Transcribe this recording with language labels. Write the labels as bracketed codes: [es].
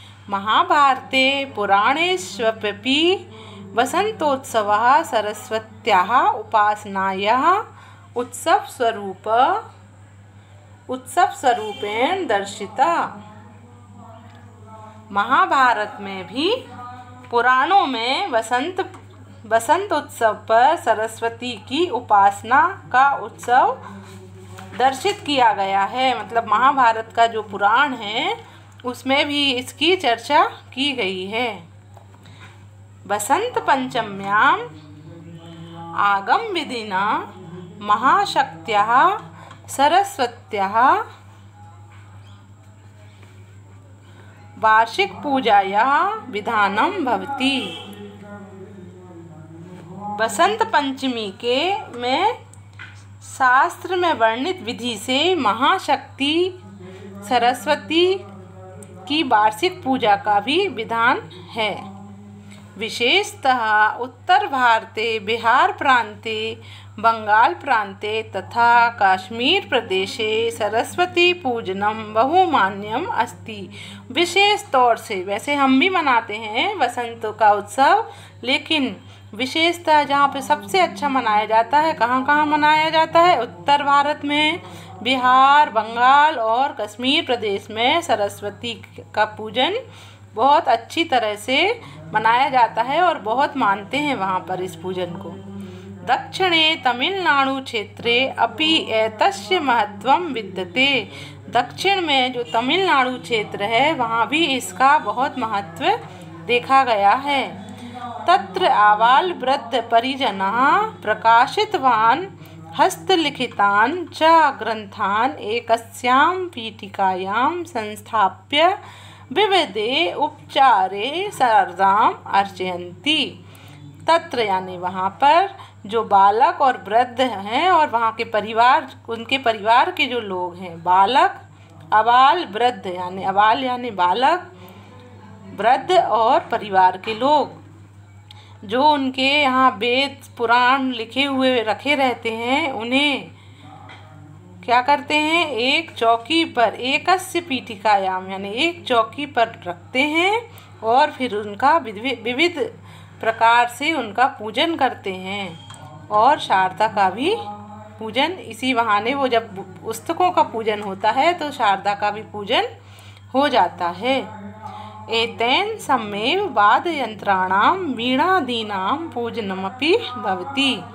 [sa] महाभारते पुराणेष्वपि वसंतोत्सवः सरस्वत्याः उपासनायाः उत्सव स्वरूपेण दर्शिता। [hi] महाभारत में भी पुराणों में वसंत उत्सव पर सरस्वती की उपासना का उत्सव दर्शित किया गया है। मतलब महाभारत का जो पुराण है उसमें भी इसकी चर्चा की गई है। [sa] बसंत पंचम्यां आगम विधिना महाशक्त्याः सरस्वत्याः वार्षिक पूजायाः विधानं भवति। [hi] बसंत पंचमी में शास्त्र में वर्णित विधि से महाशक्ति सरस्वती की वार्षिक पूजा का भी विधान है। [sa] विशेषतः उत्तर भारते, बिहार प्रांते, बंगाल प्रांते तथा कश्मीर प्रदेशे सरस्वती पूजनम बहुमान्यम अस्ति। [hi] विशेष तौर से, वैसे हम भी मनाते हैं वसंत का उत्सव, लेकिन विशेषतः जहाँ पे सबसे अच्छा मनाया जाता है, कहाँ मनाया जाता है? उत्तर भारत में, बिहार, बंगाल और कश्मीर प्रदेश में सरस्वती का पूजन बहुत अच्छी तरह से मनाया जाता है और बहुत मानते हैं वहाँ पर इस पूजन को। [sa] दक्षिणे तमिलनाडु क्षेत्रे अपि एतस्य महत्वं विद्यते। [hi] दक्षिण में जो तमिलनाडु क्षेत्र है वहाँ भी इसका बहुत महत्व देखा गया है। [sa] तत्र आबाल वृद्ध परिजनः प्रकाशितवान् हस्तलिखितान् च ग्रन्थान् एकस्यां पीठिकायां संस्थाप्य विविधे उपचारे शारदाम् अर्चयन्ति। [hi] तत्र यानी वहाँ पर जो बालक और वृद्ध हैं और वहाँ के परिवार, उनके परिवार के जो लोग हैं, बालक, अबाल, वृद्ध यानी अबाल यानी बालक, वृद्ध और परिवार के लोग जो उनके यहाँ वेद पुराण लिखे हुए रखे रहते हैं, उन्हें क्या करते हैं? एक चौकी पर, [sa] एकस्य पीठिकायाम [hi] यानी एक चौकी पर रखते हैं और फिर उनका विविध प्रकार से उनका पूजन करते हैं। और शारदा का भी पूजन इसी बहाने, वो जब पुस्तकों का पूजन होता है तो शारदा का भी पूजन हो जाता है। [sa] एतेन सम्मेव वाद्ययंत्राणां वीणादीनां पूजनमपि भवति।